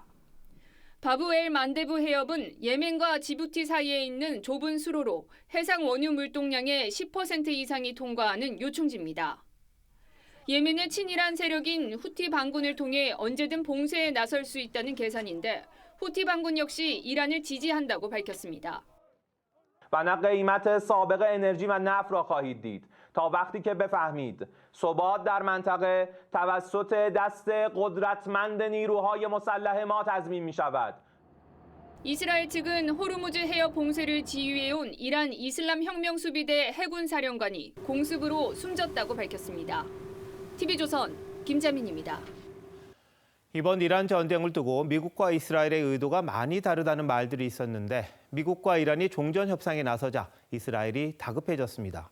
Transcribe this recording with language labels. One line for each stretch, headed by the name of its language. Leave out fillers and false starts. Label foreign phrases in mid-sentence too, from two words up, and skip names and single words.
Korean: 바브엘 만데브 해협은 예멘과 지부티 사이에 있는 좁은 수로로 해상 원유 물동량의 10% 이상이 통과하는 요충지입니다. 예멘의 친이란 세력인 후티 반군을 통해 언제든 봉쇄에 나설 수 있다는 계산인데 후티 반군 역시 이란을 지지한다고 밝혔습니다.
Persian: و نه قیمت سابق انرژی و نفت را خواهید دید تا وقتی که بفهمید ثبات در منطقه توسط دست قدرتمند نیروهای مسلح ما تضمین می شود.
Korean: 이스라엘 측은 호르무즈 해협 봉쇄를 지휘해온 이란 이슬람 혁명수비대 해군 사령관이 공습으로 숨졌다고 밝혔습니다. TV조선 김자민입니다. 이번 이란 전쟁을 두고 미국과 이스라엘의 의도가 많이 다르다는 말들이 있었는데 미국과 이란이 종전 협상에 나서자 이스라엘이 다급해졌습니다.